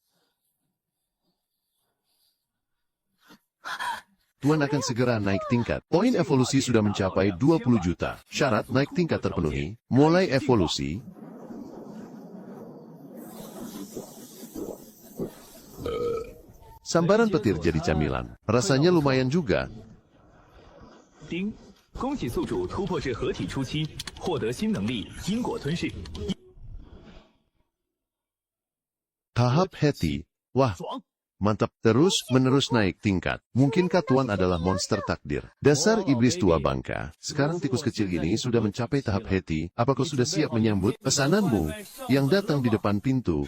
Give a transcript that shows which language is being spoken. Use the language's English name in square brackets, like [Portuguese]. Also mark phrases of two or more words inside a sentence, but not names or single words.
[Indonesian] Tuan akan segera naik tingkat. Poin evolusi sudah mencapai 20 juta. Syarat naik tingkat terpenuhi. Mulai evolusi. Sambaran petir jadi camilan. Rasanya lumayan juga. [Chinese] 丁，恭喜宿主突破至合体初期，获得新能力因果吞噬。 [Indonesian] Tahap heti. Wah, [Chinese] 爽！ [Indonesian] mantap. Terus-menerus naik tingkat. Mungkinkah Tuan adalah monster takdir? Dasar iblis tua bangka. Sekarang tikus kecil ini sudah mencapai tahap heti. Apakah sudah siap menyambut pesananmu yang datang di depan pintu?